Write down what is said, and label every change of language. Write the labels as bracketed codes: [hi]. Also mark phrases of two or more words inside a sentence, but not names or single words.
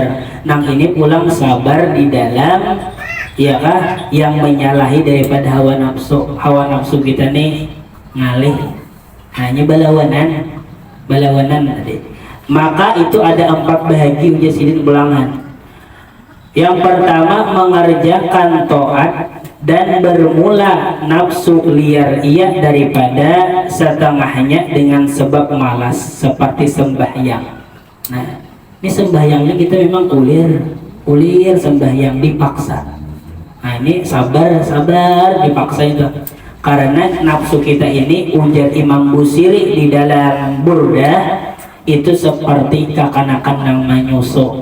[bjn] Nang ini pulang sabar di dalam ya kah yang menyalahi daripada hawa nafsu. Hawa nafsu kita nih ngalih, hanya balawanan tadi. Maka itu ada 4 bahagi ujar sidin ulangan. [id] Yang pertama mengerjakan taat dan bermula nafsu liar ia daripada setengahnya dengan sebab malas seperti sembahyang. [bjn] Nah, ini sembahyangnya kita memang kulir sembahyang dipaksa. [id] Nah, ini sabar dipaksa itu. [bjn] Karena nafsu kita ini ujar Imam Busiri di dalam Burdah itu seperti kakanakan yang menyusu.